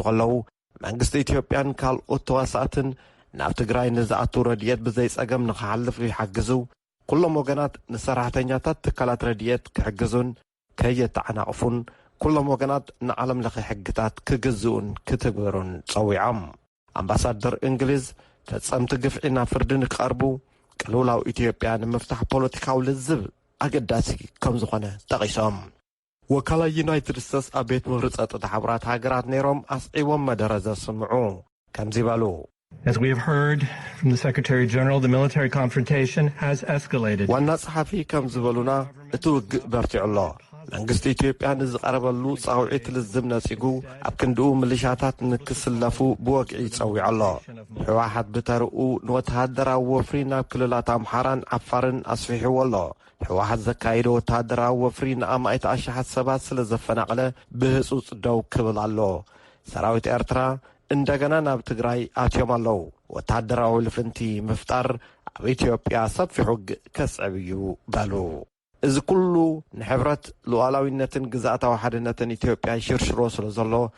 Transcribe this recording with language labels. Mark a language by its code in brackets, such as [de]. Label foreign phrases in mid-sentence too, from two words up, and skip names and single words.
[ti] ከለዉ መንግስቲ ኢትዮጵያን ካልኦት ተዋሳእትን ናብ ትግራይ ንዝኣቱ ረድኤት ብዘይጸገም ንኽሓልፍ ይሓግዙ ኩሎም ወገናት ንሰራሕተኛታት ትካላት ረድኤት ክሕግዙን ከየተዓናቕፉን ኩሎም ወገናት ንዓለም ለኸ ሕግታት ክግዝኡን ክትግበሩን ጸዊዖም። ኣምባሳደር እንግሊዝ ፈጸምቲ ግፍዒ ናብ ፍርዲ ንክቐርቡ ቅልውላው ኢትዮጵያ ንምፍታሕ ፖለቲካዊ ልዝብ ኣገዳሲ ከም ዝኾነ ጠቒሶም ወካላይ ዩናይትድ ስቴትስ ኣብ ቤት ምኽሪ ጸጥታ ሓቡራት ሃገራት ነይሮም ኣስዒቦም መደረ ዘስምዑ ከምዚ በሉ። [en] As we have heard from the Secretary General, the military confrontation has escalated. [ti] ዋና ጸሓፊ ከም ዝበሉና እቲ ውግእ በርቲዑ ኣሎ። መንግስቲ ኢትዮጵያ ንዝቐረበሉ ጻውዒት ልዝብ ነጺጉ ኣብ ክንድኡ ምልሻታት ንክስለፉ ብወግዒ ጸዊዑ ኣሎ። ሕወሓት ብተርኡ ንወተሃደራዊ ወፍሪ ናብ ክልላት ኣምሓራን ዓፋርን ኣስፊሕዎ ኣሎ። ሕወሓት ዘካይዶ ወተሃደራዊ ወፍሪ ንኣማኢት ኣሽሓት ሰባት ስለ ዘፈናቕለ ብህጹጽ ደው ክብል ኣሎ። ሰራዊት ኤርትራ እንደገና ናብ ትግራይ ኣትዮም ኣለዉ። ወተሃደራዊ ልፍንቲ ምፍጣር ኣብ ኢትዮጵያ ሰፊሕ ውግእ ከስዕብ እዩ በሉ። እዚ ኩሉ ንሕብረት ሉዓላዊነትን ግዛእታዊ ሓድነትን ኢትዮጵያ ይሽርሽሮ ስለ ዘሎ